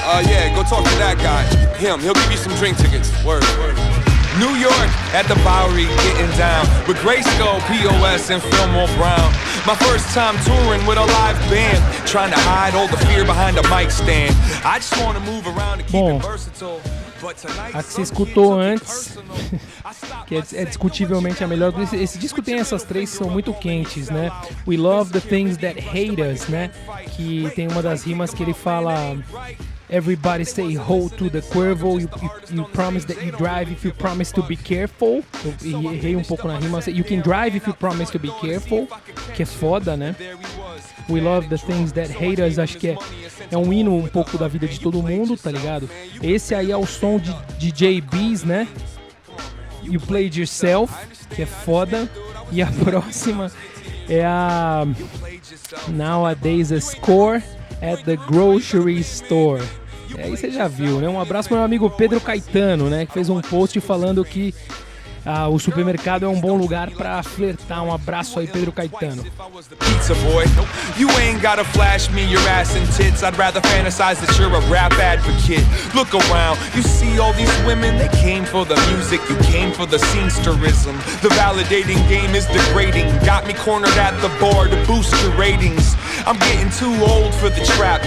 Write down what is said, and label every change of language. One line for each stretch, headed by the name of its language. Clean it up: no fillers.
English: Yeah, go talk to that guy. Him, he'll give you some drink tickets. Word. New York at the Bowery, getting down with Grayskull, POS, and Fillmore Brown. My first time touring with a live band, trying to hide all the fear behind a mic stand. I just want to move around and keep it versatile.
Portuguese: A que você escutou antes, que é discutivelmente a melhor. Esse disco tem essas três que são muito quentes, né?
English: We Love the Things That Hate Us,
Portuguese: né? Que tem uma das rimas que ele fala:
English: Everybody say ho to the Cuervo, you promise that you drive if you promise to be careful.
Portuguese: Eu errei um pouco na rima.
English: You can drive if you promise to be careful.
Portuguese: Que é foda, né? We Love the Things That Hate Us, acho que é um hino um pouco da vida de todo mundo, tá ligado? Esse aí é o som de DJ B's, né? You Played Yourself, que é foda. E a próxima é a Nowadays a Score at the Grocery Store. Aí você já viu, né? Um abraço pro meu amigo Pedro Caetano, né? Que fez um post falando que o supermercado é um bom lugar pra flertar. Um abraço aí, Pedro Caetano.
English: Pizza boy, you ain't gotta flash me your ass and tits. I'd rather fantasize that you're a rap advocate. Look around, you see all these women. They came for the music, you came for the scenesterism. The validating game is degrading. Got me cornered at the bar to boost your ratings. I'm getting too old for the trap.